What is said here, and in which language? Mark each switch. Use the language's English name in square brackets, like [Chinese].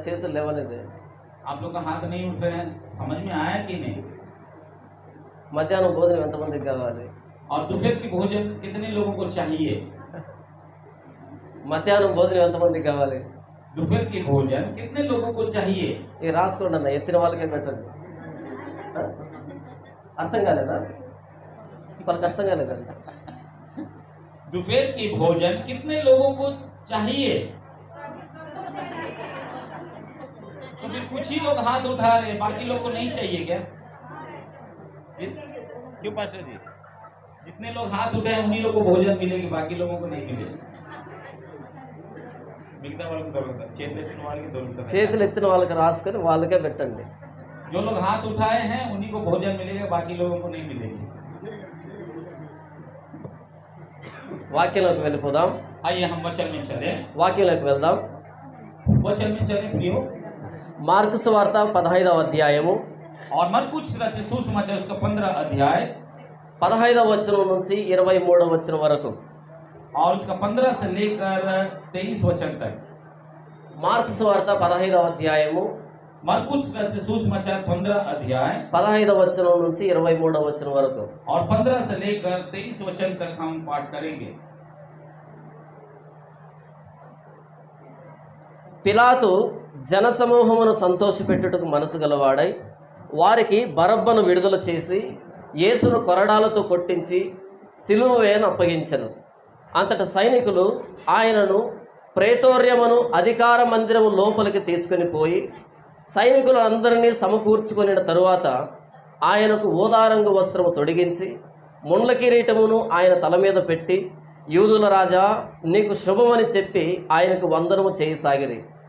[Telugu] చేతులు లేవలేదే. [Hindi] आप लोग का हाथ नहीं उठ रहे हैं, समझ में आया कि नहीं? [Telugu] మధ్యాహ్నం భోజనం ఎంతమందికి కావాలి? [Hindi] और दोपहर की भोजन कितने लोगों को चाहिए? [Telugu] మధ్యాహ్నం భోజనం ఎంతమందికి కావాలి? [Hindi] दोपहर की भोजन कितने लोगों को चाहिए? [Telugu] ఇక రాసుకోండి అన్న, ఎత్తిన వాళ్ళకే పెట్టండి. అర్థం కాలేదా? వాళ్ళకి అర్థం కాలేదండి. [Hindi] दोपहर की भोजन कितने लोगों को चाहिए? तो फिर कुछ ही लोग हाथ उठा रहे हैं, बाकी लोग को नहीं चाहिए क्या? क्यों पास्टर जी? जितने लोग हाथ उठाए उन्हीं लोगों को भोजन मिलेगी, बाकी लोगों को नहीं मिलेगी। [Telugu] మిగతా వాళ్ళకి దొరుకుతాయి, చేతులెత్తిన వాళ్ళకి దొరుకుతాయి। చేతులు ఎత్తిన వాళ్ళకి రాసుకొని వాళ్ళకే పెట్టండి। [Hindi] जो लोग हाथ उठाए हैं उन्हीं को भोजन मिलेगा, बाकी लोगों को नहीं मिलेगी। [Telugu] వాక్యంలోకి వెళ్ళిపోదాం। [Hindi] आइए हम वचन में चले, [Telugu] వాక్యంలోకి వెళ్దాం। [Hindi] वचन में चले प्रियो। [Telugu] మార్కు సువార్త 15వ అధ్యాయము [Hindi] और मरकुस रचित सुसमाचार उसका 15 अध्याय [Telugu] 15వ వచనం నుంచి 23వ వచనం వరకు। [Hindi] और उसका 15 से लेकर 23 वचन तक। [Telugu] మార్కు సువార్త 15వ అధ్యాయము [Hindi] मरकुस रचित सुसमाचार 15 अध्याय [Telugu] 15వ వచనం నుంచి 23వ వచనం వరకు। [Hindi] और 15 से लेकर 23 वचन तक हम पाठ करेंगे। [Telugu] పిలాతు జనసమూహమును సంతోషపెట్టుటకు మనసు గలవాడై వారికి బరబ్బను విడుదల చేసి యేసును కొరడాలతో కొట్టించి సిలువ వేయను అప్పగించెను। అంతట సైనికులు ఆయనను ప్రేతోర్యమును అధికార మందిరము లోపలికి తీసుకొని పోయి సైనికులందరినీ సమకూర్చుకొనిన తరువాత ఆయనకు ఊదారంగు వస్త్రము తొడిగించి ముండ్ల కిరీటమును ఆయన తల మీద పెట్టి యూదుల రాజా నీకు శుభమని చెప్పి ఆయనకు వందనము చేయసాగిరి।